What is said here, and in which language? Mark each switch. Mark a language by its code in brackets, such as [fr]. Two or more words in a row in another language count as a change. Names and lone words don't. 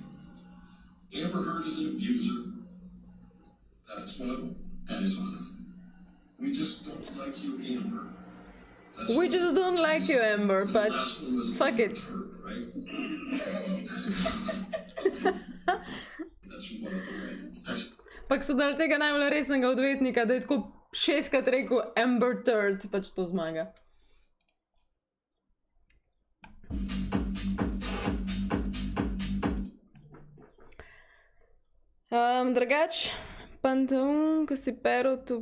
[en] Amber Heard is an abuser. That's one of them. That is one of them. We just don't like you, Amber. We just don't like you, Amber, but fuck it. Heard, right? That's one of them, right? [sl] Pak so dali tega najbolj resnega odvetnika, da je tako 6krat rekel Amber Third, pač to zmaga. Drugač, Panteon, ko si peril tu...